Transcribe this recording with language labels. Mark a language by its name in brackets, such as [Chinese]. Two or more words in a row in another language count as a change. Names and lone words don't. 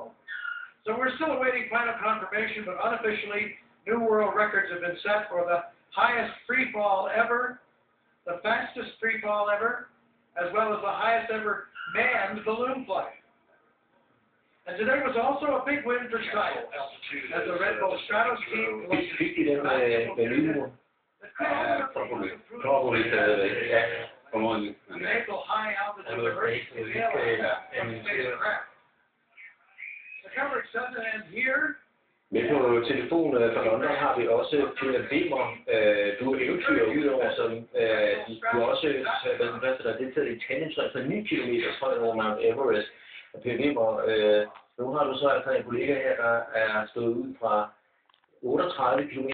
[English] So we're still awaiting final confirmation, but unofficially, new world records have been set for the highest free fall ever, the fastest free fall ever, as well as the highest ever manned balloon flight. And today was also a big win for Skype, as the Red Bull Stratus team [Danish] Fik de den med lydmur? Probably stadigvæk, ja. Formodentlig. [English] enable high altitude emergency bailout from spacecraft. The coverage doesn't end here. [Danish] Med på telefonen fra London har vi også Peter Wimmer. Du er eventyrer udover, som du har også været den første, der har deltaget i tandemsløjd for 9 km højt over Mount Everest. Og Peter Wimmer, nu har du så altså en kollega her, der er stået ud fra 38 km